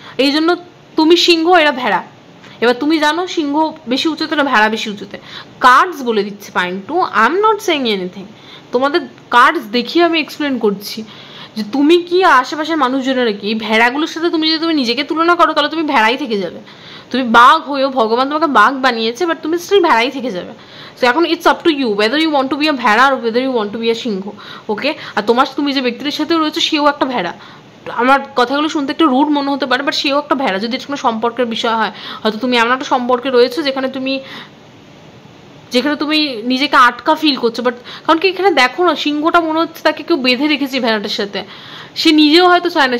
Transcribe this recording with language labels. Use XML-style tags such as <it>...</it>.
<bn>এই জন্য তুমি সিংহ, এরা ভেড়া। এবার তুমি জানো সিংহ বেশি উঁচুতে না ভেড়া বেশি উঁচুতে, কার্ডস বলে দিচ্ছে point two,</bn> <en>I am not saying anything,</en> <bn>তোমাদের কার্ডস দেখিয়ে আমি এক্সপ্লেন করছি যে তুমি কি আশেপাশের মানুষজনেরা কি, এই ভেড়াগুলোর সাথে তুমি যদি নিজেকে তুলনা করো তাহলে তুমি ভেড়াই থেকে যাবে। তুমি বাঘ হয়েও ভগবান তোমাকে বাঘ বানিয়েছে, বাট তুমি স্টিল ভেড়াই থেকে যাবে।</bn> <en>so</en> <bn>এখন</bn> <en>it's up to you whether you want to be a</en> <bn>ভেড়া আর</bn> <en>whether you want to be a</en> <bn>সিংহ। ওকে, আর তুমি যে ব্যক্তির সাথে রয়েছে সেও একটা ভেড়া। আমার কথাগুলো শুনতে একটু রুড মনে হতে পারে, বাট সেও একটা ভেড়া। যদি এটা কোনো সম্পর্কের বিষয় হয়, হয়তো তুমি এমন একটা সম্পর্কে রয়েছো যেখানে তুমি যেখানে তুমি নিজেকে আটকা ফিল করছো। বাট কারণ কি এখানে দেখো না, সিংহটা মনে হচ্ছে তাকে কেউ বেঁধে রেখেছে ভেড়াটার সাথে, সে নিজেও হয়তো চায় না।</bn>